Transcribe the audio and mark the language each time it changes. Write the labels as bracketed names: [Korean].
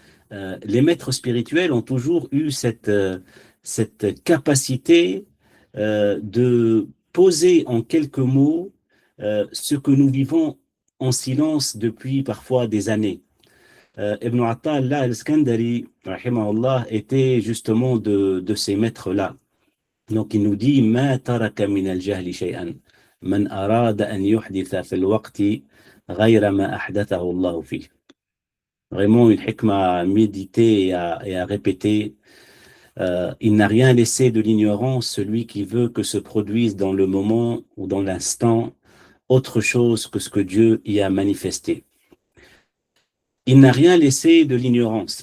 [French] Les maîtres spirituels ont toujours eu cette capacité de poser en quelques mots ce que nous vivons en silence depuis parfois des années. Ibn Ata'Allah al-Skandari, rahimahullah, était justement de ces maîtres-là. Donc il nous dit [Arabic] ما ترك من الجهل شيئا من أراد أن يحدث في الوقت غير ما أحدثه الله فيه. [French] Vraiment une hikmah à méditer et à répéter. Il n'a rien laissé de l'ignorance, celui qui veut que se produise dans le moment ou dans l'instant autre chose que ce que Dieu y a manifesté. Il n'a rien laissé de l'ignorance.